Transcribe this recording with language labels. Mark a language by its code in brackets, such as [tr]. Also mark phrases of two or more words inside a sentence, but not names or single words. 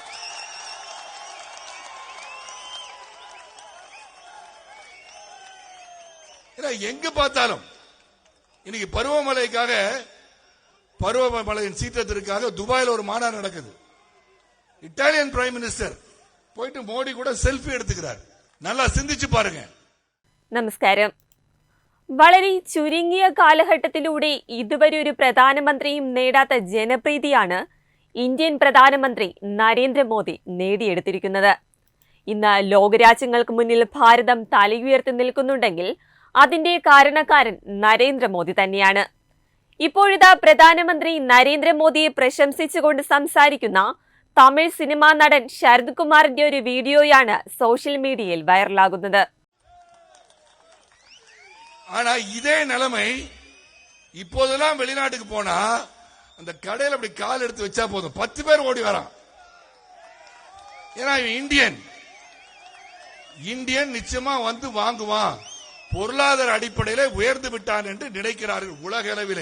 [ta] எங்கு பார்த்தாலும் இன்னைக்கு பருவமழையின் சீற்றத்திற்காக துபாயில் ஒரு மாநாடு நடக்குது. இத்தாலியன் [en] prime minister [ta] போயிட்டு மோடி கூட செல்ஃபி എടുത്തുக்கிறார். நல்லா சிந்திச்சு பாருங்க. [ml] നമസ്കാരം. വളരെ ചുരുങ്ങിയ കാലഘട്ടത്തിലൂടെ ഇതുവരെ ഒരു പ്രധാനമന്ത്രിയും നേടാത്ത ജനപ്രീതിയാണ് ഇന്ത്യൻ പ്രധാനമന്ത്രി നരേന്ദ്രമോദി നേടിയെടുത്തിരിക്കുന്നത്. ഇന്ന് ലോകരാജ്യങ്ങൾക്ക് മുന്നിൽ ഭാരതം തലയുയർത്തി നിൽക്കുന്നുണ്ടെങ്കിൽ അതിന്റെ കാരണക്കാരൻ നരേന്ദ്രമോദി തന്നെയാണ്. ഇപ്പോഴിതാ പ്രധാനമന്ത്രി നരേന്ദ്രമോദിയെ പ്രശംസിച്ചുകൊണ്ട് സംസാരിക്കുന്ന തമിഴ് സിനിമാ നടൻ ശരത് കുമാറിന്റെ ഒരു വീഡിയോയാണ് [en] social media [ml] വൈറലാകുന്നത്. [ta] ஆனா இதே நிலைமை இப்போதெல்லாம் வெளிநாட்டுக்கு போனா அந்த கடையில் அப்படி கால் எடுத்து வச்சா போதும் 10 பேர் ஓடி வரான். ஏன்னா இந்தியன் நிச்சயமா வந்து வாங்குவான், பொருளாதார அடிப்படையிலே உயர்ந்து விட்டான் என்று நினைக்கிறார்கள் உலக அளவிலே.